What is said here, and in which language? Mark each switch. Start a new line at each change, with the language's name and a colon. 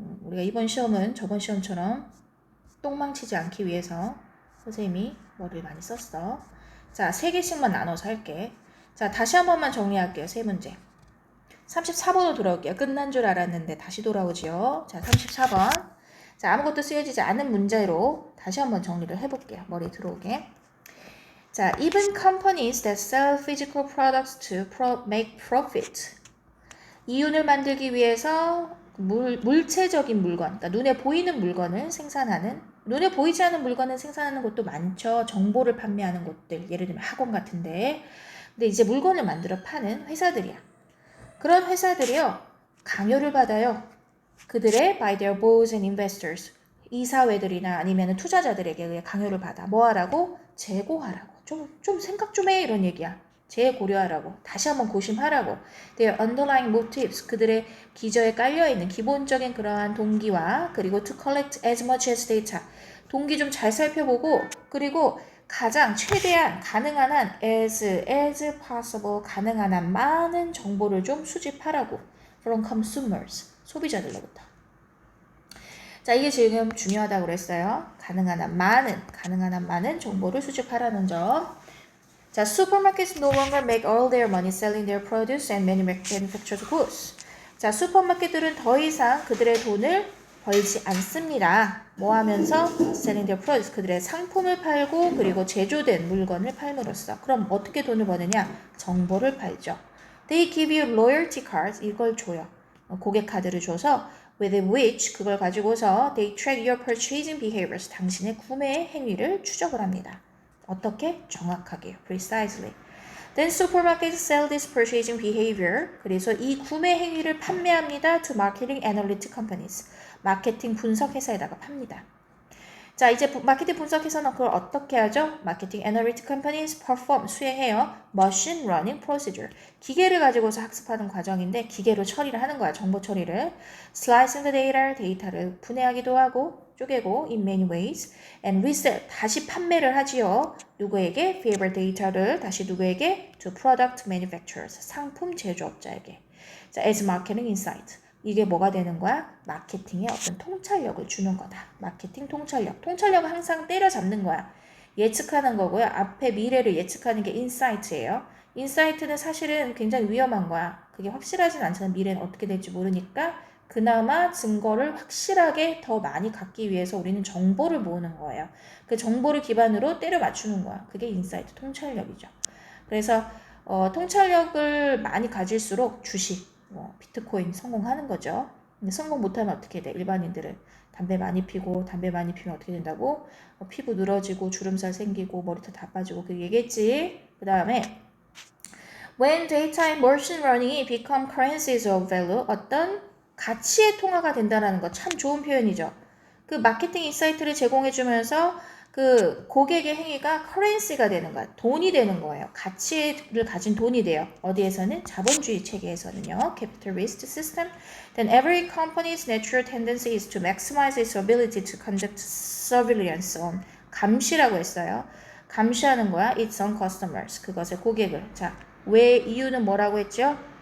Korean: 우리가 이번 시험은 저번 시험처럼 똥망치지 않기 위해서 선생님이 머리를 많이 썼어. 자, 3개씩만 나눠서 할게. 자, 다시 한 번만 정리할게요. 세 문제. 34번으로 돌아올게요. 끝난 줄 알았는데 다시 돌아오지요. 자, 34번. 자, 아무것도 쓰여지지 않은 문제로 다시 한번 정리를 해볼게요. 머리 들어오게.
English: 자, even companies that sell physical products to make profit.
Korean: 이윤을 만들기 위해서 물체적인 물건, 그러니까 눈에 보이는 물건을 생산하는, 눈에 보이지 않는 물건을 생산하는 곳도 많죠. 정보를 판매하는 곳들, 예를 들면 학원 같은데. 근데 이제 물건을 만들어 파는 회사들이야. 그런 회사들이요, 강요를 받아요. 그들의
English: by their boards and investors,
Korean: 이사회들이나 아니면 투자자들에게 강요를 받아. 뭐 하라고? 재고하라고. 좀 생각 좀 해. 이런 얘기야. 재고려하라고. 다시 한번 고심하라고.
English: Their underlying motives,
Korean: 그들의 기저에 깔려있는 기본적인 그러한 동기와 그리고
English: to collect as much as data,
Korean: 동기 좀 잘 살펴보고 그리고 가장 최대한 가능한 한
English: as possible
Korean: 가능한 한 많은 정보를 좀 수집하라고.
English: from consumers,
Korean: 소비자들로부터. 자, 이게 지금 중요하다고 그랬어요. 가능한 한 많은 정보를 수집하라는 점.
English: 자, supermarkets no longer make all their money selling their produce and manufactured goods.
Korean: 자, 슈퍼마켓들은 더 이상 그들의 돈을 벌지 않습니다. 뭐 하면서?
English: selling their produce.
Korean: 그들의 상품을 팔고 그리고 제조된 물건을 팔므로써. 그럼 어떻게 돈을 버느냐? 정보를 팔죠.
English: They give you loyalty cards.
Korean: 이걸 줘요. 고객 카드를 줘서
English: with which
Korean: 그걸 가지고서
English: they track your purchasing behaviors.
Korean: 당신의 구매 행위를 추적을 합니다. 어떻게? 정확하게.
English: precisely. Then supermarkets sell this purchasing behavior.
Korean: 그래서 이 구매 행위를 판매합니다.
English: to marketing analytic companies.
Korean: 마케팅 분석 회사에다가 팝니다. 자, 이제 마케팅 분석회사는 그걸 어떻게 하죠?
English: 마케팅 애널리틱 컴퍼니스 perform,
Korean: 수행해요.
English: machine learning procedure.
Korean: 기계를 가지고서 학습하는 과정인데 기계로 처리를 하는 거야. 정보 처리를.
English: slicing the data,
Korean: 데이터를 분해하기도 하고 쪼개고
English: in many ways. and resell,
Korean: 다시 판매를 하지요. 누구에게?
English: favorite data를 다시 누구에게? to product manufacturers,
Korean: 상품 제조업자에게.
English: 자, as marketing insight.
Korean: 이게 뭐가 되는 거야? 마케팅에 어떤 통찰력을 주는 거다. 마케팅 통찰력. 통찰력은 항상 때려잡는 거야. 예측하는 거고요. 앞에 미래를 예측하는 게 인사이트예요. 인사이트는 사실은 굉장히 위험한 거야. 그게 확실하진 않잖아. 미래는 어떻게 될지 모르니까 그나마 증거를 확실하게 더 많이 갖기 위해서 우리는 정보를 모으는 거예요. 그 정보를 기반으로 때려 맞추는 거야. 그게 인사이트 통찰력이죠. 그래서 통찰력을 많이 가질수록 주식, 비트코인 성공하는 거죠. 근데 성공 못하면 어떻게 돼? 일반인들은 담배 많이 피고 담배 많이 피면 어떻게 된다고? 피부 늘어지고 주름살 생기고 머리털 다 빠지고 그 얘기했지. 그 다음에
English: When data and machine learning이 become currencies of value,
Korean: 어떤 가치의 통화가 된다는 거 참 좋은 표현이죠. 그 마케팅 인사이트를 제공해주면서 그 고객의 행위가 커런시가 되는 거야. 돈이 되는 거예요. 가치를 가진 돈이 돼요. 어디에서는? 자본주의 체계에서는요.
English: Capitalist system. Then every company's natural tendency is to maximize its ability to conduct surveillance on.
Korean: 감시라고 했어요. 감시하는 거야.
English: Its own customers.
Korean: 그것의 고객을. 자, 왜 이유는 뭐라고 했죠?